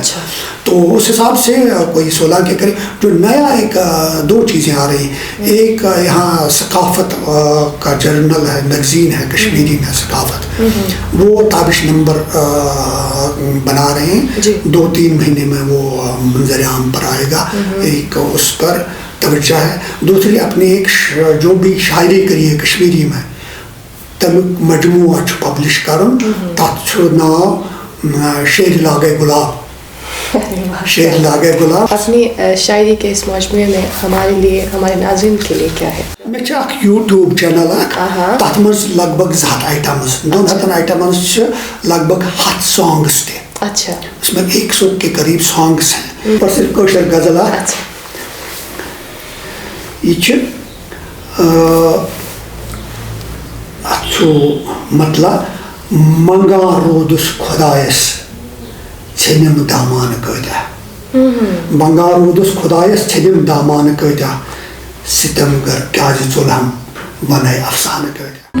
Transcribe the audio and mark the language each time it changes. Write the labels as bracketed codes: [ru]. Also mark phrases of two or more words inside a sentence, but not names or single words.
[ur] تو اس حساب سے کوئی 16 کے قریب. جو نیا ایک 2 چیزیں آ رہی ہیں, ایک یہاں ثقافت کا جرنل ہے, میگزین ہے کشمیری میں ثقافت, وہ تابش نمبر بنا رہے ہیں, 2-3 مہینے میں وہ منظر عام پر آئے گا. ایک اس پر توجہ ہے. دوسری اپنی ایک جو بھی شاعری کری ہے کشمیری میں [ks] تمیک مجموعہ پبلش کرن, تتھ ناو شیر لاگے گلاب. [ur] شیر لاگے گلاب اپنی شاعری کے اس مجموعے میں ہمارے لیے, ہمارے ناظرین کے لیے کیا ہے؟ [ks] مے چھِ اکھ یوٹیوب چینل اکھ, تتھ منٛز لگ بگ 200 آئٹمز, 200 آئٹمز چھِ لگ بگ 100 سانگس تہِ. [ur] اچھا, اس میں 100 کے قریب سانگس ہیں, اور صرف [ks] کٲشِر غزل اکھ. یہ چھِ مطلب منگان رودس خدایس ژھنم دامان کۭتیاہ, منگان رودس خدایس ژھنم دامان کۭتیاہ, ستم گر کیازِ ظلم ونے افسانہٕ کۭتیاہ.